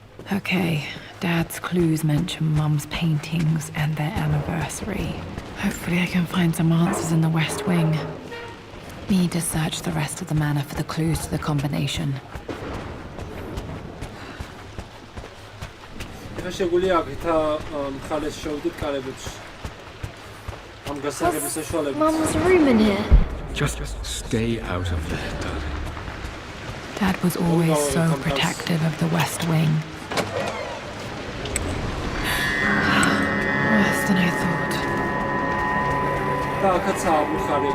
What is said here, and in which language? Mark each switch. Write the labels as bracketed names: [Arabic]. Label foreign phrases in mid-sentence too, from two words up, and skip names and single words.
[English] Okay, Dad's clues mention Mum's paintings and their anniversary. Hopefully I can find some answers in the West Wing. Need to search the rest of the manor for the clues to the combination. [Georgian] ეხლა შეგვიძლია აქეთა მხარეს შევიდეთ კარებეთში. ამ გასაგების საშუალებით. [English] Mum's room in here. Just stay out of there, darling. Dad was always so protective of the West Wing. Worse than I thought. [Georgian] და აქაცაა მხარი.